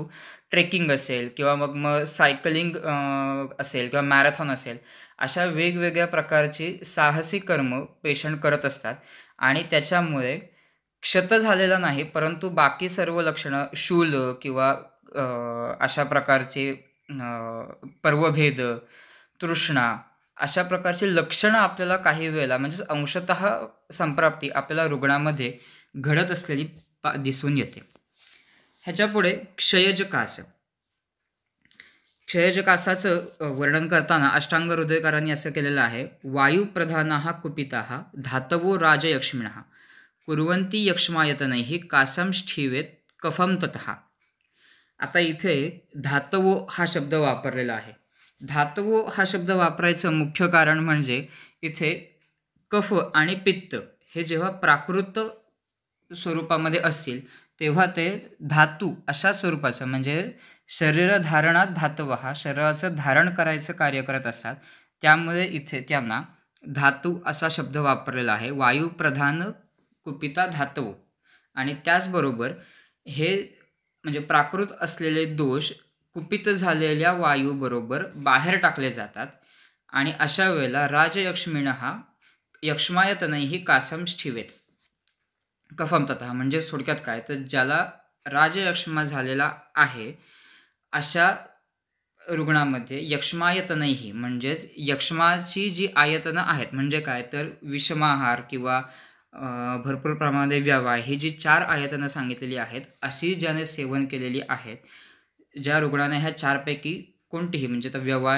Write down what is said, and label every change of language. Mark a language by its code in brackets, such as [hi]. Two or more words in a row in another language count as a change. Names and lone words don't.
[mr] ट्रेकिंग असेल किंवा मग सायकलिंग असेल किंवा मॅरेथॉन असेल अशा वेगवेगळ्या प्रकारची साहसी कर्म पेशंट करत असतात आणि त्याच्यामुळे क्षत झालेला नाही परंतु बाकी सर्व लक्षणं शूल किंवा अशा प्रकारचे पर्वभेद, तृष्णा अशा प्रकारची लक्षणं आपल्याला काही वेळेला म्हणजे अंशतः संप्राप्ती आपल्याला रुग्णामध्ये घडत असलेली दिसून येते. ह्याच्यापुढे क्षयज कास. क्षयज कासाचं वर्णन करताना अष्टांग हृदयकारांनी असं केलेलं आहे. [sa] वायुप्रधानाः कुपिताः धातवो राजयक्ष्मिणः कुर्वन्ति यक्ष्मायतनैः कासं स्ठीवेत कफं ततः. [mr] आता इथे धातवो हा शब्द वापरलेला आहे. धातवो हा शब्द वापरायचं मुख्य कारण म्हणजे इथे कफ आणि पित्त हे जेव्हा प्राकृत स्वरूपामध्ये असतील तेव्हा ते धातू अशा स्वरूपाचं म्हणजे शरीरधारणात धातव हा शरीराचं धारण करायचं कार्य करत असतात. त्यामुळे इथे त्यांना धातू असा शब्द वापरलेला आहे. [sa] वायुप्रधान कुपिता धातव. [mr] आणि त्याचबरोबर हे म्हणजे प्राकृत असलेले दोष कुपित झालेल्या वायूबरोबर बाहेर टाकले जातात आणि अशा वेळेला [sa] राजयक्ष्मिणः यक्ष्मायतनैः कासं स्ठीवेत कफं ततः. [mr] म्हणजे थोडक्यात काय तर ज्याला राजयक्ष्मा झालेला आहे अशा रुग्णामध्ये यक्ष्मायतनैः म्हणजेच यक्ष्माची जी आयतनं आहेत म्हणजे काय तर विषमाहार किंवा भरपूर प्रमाणात व्यवाय ही जी 4 आयतनं सांगितलेली आहेत अशी ज्याने सेवन केलेली आहेत ज्या रुग्णाने ह्या 4 पैकी कोणतीही म्हणजे तर